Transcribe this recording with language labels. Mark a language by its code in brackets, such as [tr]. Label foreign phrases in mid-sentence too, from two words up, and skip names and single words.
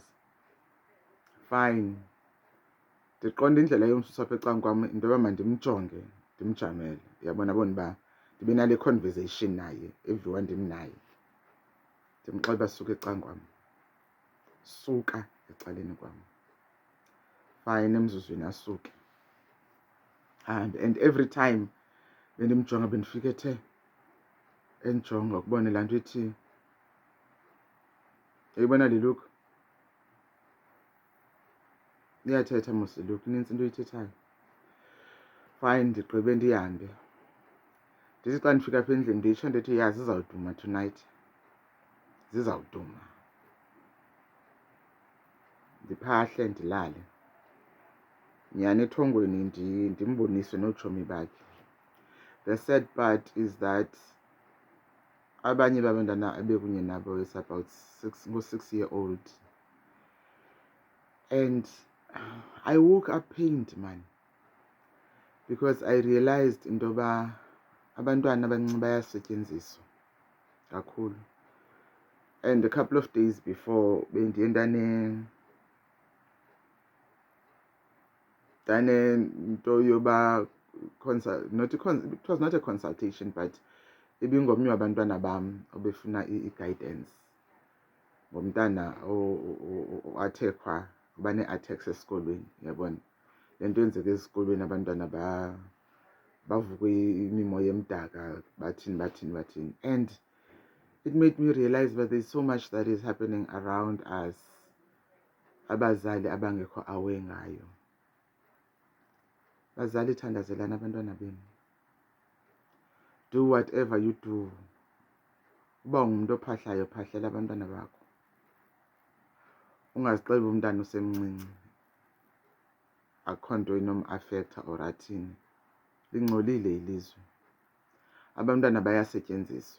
[xh] Fine, ndiqonda indlela yomsusa apha ecangkwam into yoba mandimjonge, ndimjamele. Uyabona bona uba ndibe nale conversation naye, everyone ndimnaye. Ndimxelela suka ecangkwam, suka ecaleni kwam. Fine, emzuzwini asuke. [en] And every time [xh] bendimjonga bendifika ethe endijonga ukubona laa nto ithi, uyayibona le look? Iyathetha mos le look, inintsi into oyithethayo. Fine, ndigqibe ndihambe. Ndithi xa ndifika apha endlini nditsho ndithi, ya zizawuduma tonight, zizawuduma. Ndiphahle ndilale. Nyhani ethongweni ndimboniswe nootshomi bakhe. [en] The sad part is that [xh] abanye babantwana abekunye nabo [en] is about 6-year-old. And I woke up pained, man, because I realized [xh] into yoba abantwana abancinci bayasetyenziswa kakhulu. [en] And a couple of days before [xh] bendiye ndanento yoba [en] it was not a consultation, but [xh] ibingomnye wabantwana bam obefuna i-guidance ngomntana athekwa uba nee-attacks esikolweni, yabona. Le nto yenzeka esikolweni, abantwana bavuke imimoya emdaka, bathini. [en] And it made me realize that there's so much that is happening around us [xh] abazali abangekho aware ngayo. Bazali, thandazelani abantwana benu. [en] Do whatever you do. [xh] Uba ungumntu ophahlayo, phahlela abantwana bakho. Ungazixebi umntana usemncinci akho nto inomafektha or athini. Lingcolile ilizwe, abantwana bayasetyenziswa.